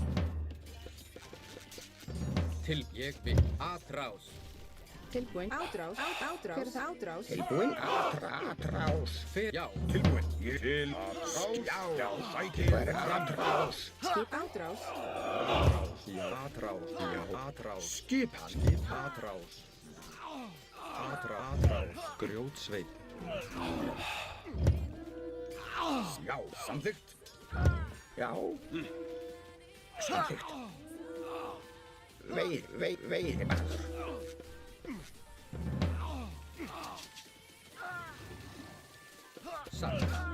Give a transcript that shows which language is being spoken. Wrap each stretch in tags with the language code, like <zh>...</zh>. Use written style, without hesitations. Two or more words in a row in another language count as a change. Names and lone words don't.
<is>Til. Ég vil. Atrás. Tilbúin. Átrás. Átrás. Hver er það átrás? Tilbúin. Atrás. Fyrir. Já. Tilbúin. Ég til. Já. Já. Ætið fram. Skip átrás. Já. Atrás. Já. Atrás. Skipan. Atrás. Atrás. Grjótsveit. Já. Samþykkt. Já. Samþykkt. Veiði maður. Satt.</is>